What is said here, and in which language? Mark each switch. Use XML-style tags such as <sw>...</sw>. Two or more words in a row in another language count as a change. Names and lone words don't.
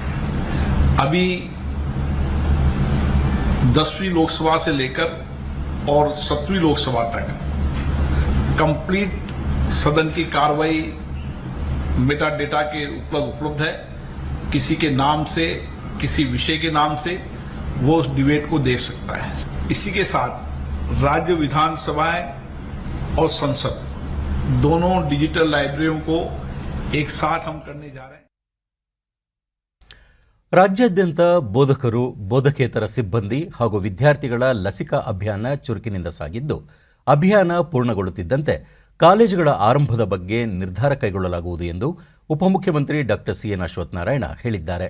<hi>अभी 10वीं लोकसभा से लेकर और 7वीं लोकसभा तक कंप्लीट सदन की कार्रवाई</hi> <en>meta data</en> <hi>के उपलब्ध है. किसी के नाम से, किसी विषय के नाम से वो उस डिबेट को देख सकता है. इसी के साथ राज्य विधानसभाएं और संसद दोनों</hi> <en>digital libraries</en> <hi>को एक साथ हम करने जा रहे हैं.</hi> <kn>ರಾಜ್ಯಾದ್ಯಂತ ಬೋಧಕರು, ಬೋಧಕೇತರ ಸಿಬ್ಬಂದಿ ಹಾಗೂ ವಿದ್ಯಾರ್ಥಿಗಳ ಲಸಿಕಾ ಅಭಿಯಾನ ಚುರುಕಿನಿಂದ ಸಾಗಿದ್ದು, ಅಭಿಯಾನ ಪೂರ್ಣಗೊಳ್ಳುತ್ತಿದ್ದಂತೆ ಕಾಲೇಜುಗಳ ಆರಂಭದ ಬಗ್ಗೆ ನಿರ್ಧಾರ ಕೈಗೊಳ್ಳಲಾಗುವುದು ಎಂದು ಉಪಮುಖ್ಯಮಂತ್ರಿ ಡಾಕ್ಟರ್ ಸಿಎನ್ ಅಶ್ವತ್ಥನಾರಾಯಣ ಹೇಳಿದ್ದಾರೆ.</kn>